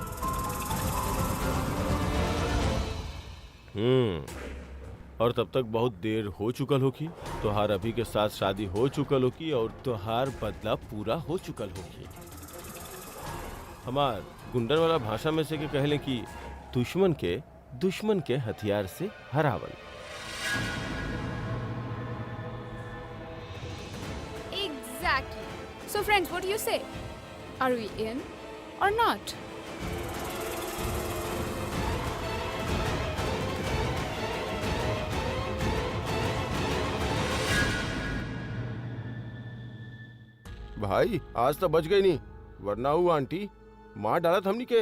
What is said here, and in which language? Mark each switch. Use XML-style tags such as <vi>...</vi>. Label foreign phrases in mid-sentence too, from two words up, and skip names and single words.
<bho>और तब तक बहुत देर हो चुकल होगी। तोहार अभी के साथ शादी हो चुकल होगी और तोहार बदला पूरा हो चुकल होगी। हमार गुंडन वाला भाषा में से के कहले कि दुश्मन के हथियार से हरावल।</bho> <en>Exactly. So friends, what do you say? Are we in or not?</en> <bho>भाई आज तो बच गई नहीं, वरना वो आंटी मार डालत हमनी के।</bho>